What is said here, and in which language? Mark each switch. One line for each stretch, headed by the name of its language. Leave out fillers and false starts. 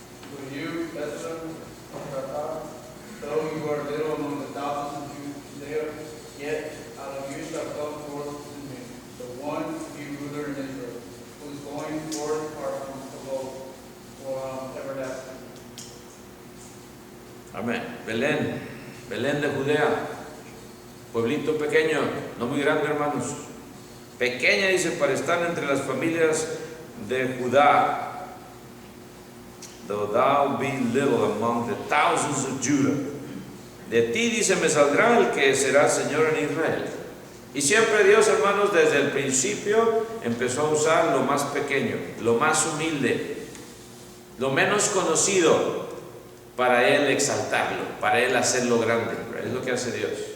English: But you, Bethlehem, though you are little among the thousands of Judea, yet out of you shall come forth to me the one to be ruler in Israel, who is going forth from old, for everlasting.
Spanish: Amén. Belén, Belén de Judea, pueblito pequeño, no muy grande, hermanos. Pequeña, dice, para estar entre las familias de Judá.
English: Though thou be little among the thousands of Judah.
Spanish: De ti, dice, me saldrá el que será Señor en Israel. Y siempre Dios, hermanos, desde el principio empezó a usar lo más pequeño, lo más humilde, lo menos conocido, para Él exaltarlo, para Él hacerlo grande. Es lo que hace Dios.